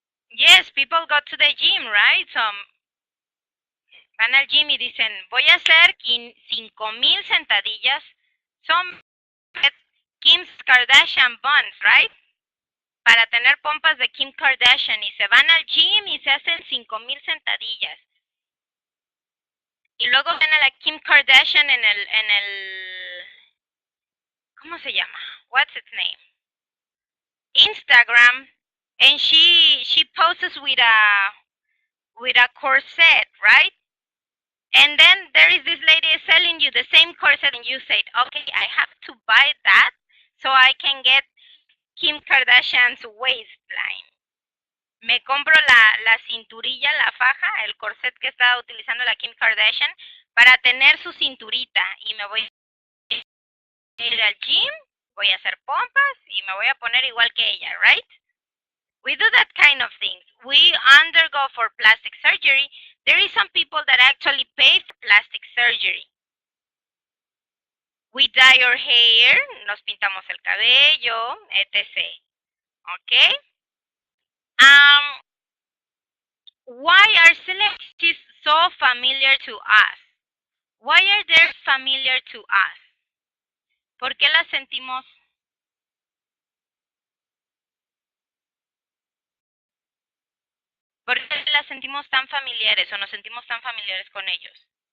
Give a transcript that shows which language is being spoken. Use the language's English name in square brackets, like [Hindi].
[English] Yes, people go to the gym, right? [Spanish] So van al gym y dicen, voy a hacer 5,000 sentadillas. [English] Son Kim's Kardashian buns, right? [Spanish] Para tener pompas de Kim Kardashian y se van al gym y se hacen 5,000 sentadillas. Y luego ven a la Kim Kardashian en el ¿cómo se llama? [English] What's its name? Instagram, and she poses with a corset, right? And then there is this lady selling you the same corset, and you said, okay, I have to buy that so I can get Kim Kardashian's waistline. [Spanish] Me compro la cinturilla, la faja, el corset que estaba utilizando la Kim Kardashian para tener su cinturita y me voy a ir al gym, voy a hacer pompas y me voy a poner igual que ella, right? [English] We do that kind of things. We undergo for plastic surgery. There is some people that actually pay for plastic surgery. We dye our hair, [Spanish] nos pintamos el cabello, [English] etc. Okay? Why are celebrities so familiar to us? Why are they familiar to us? [Spanish] ¿Por qué las sentimos? ¿Por qué las sentimos tan familiares o nos sentimos tan familiares con ellos?